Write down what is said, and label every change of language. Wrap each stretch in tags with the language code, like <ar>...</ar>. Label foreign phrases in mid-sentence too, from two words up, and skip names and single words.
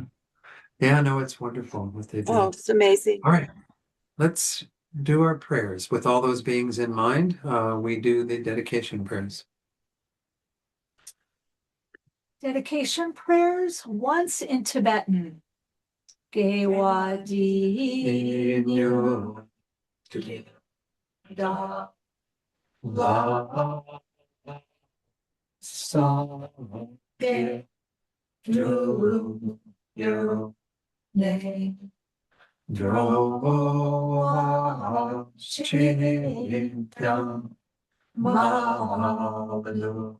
<en>Yeah, no, it's wonderful what they Oh, do. it's amazing. All right. Let's do our prayers. With all those beings in mind, we do the dedication prayers. Dedication prayers, once in Tibetan.</en> <bo>Gewa di nyo da La sa ge dru yo ne dro chin pyang ma lu</bo>